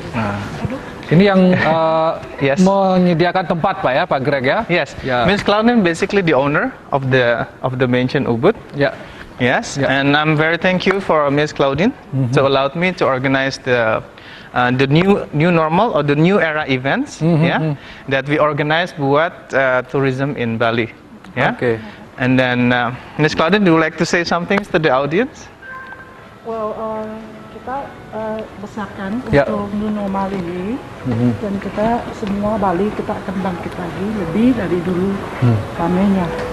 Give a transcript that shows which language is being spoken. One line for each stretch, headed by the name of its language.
Indonesian: Nah, ini yang menyediakan tempat Pak ya, Pak Greg ya?
English: Yes. Miss Claudine basically the owner of the mansion Ubud. Yes. And I'm very thank you for Miss Claudine to allow me to organize the new normal or the new era events that we organize buat tourism in Bali. Okay. And then Miss Claudine, do you like to say something to the audience?
Indonesian: Well, kita besarkan untuk new normal ini dan kita semua Bali kita akan bangkit lagi lebih dari dulu ramainya.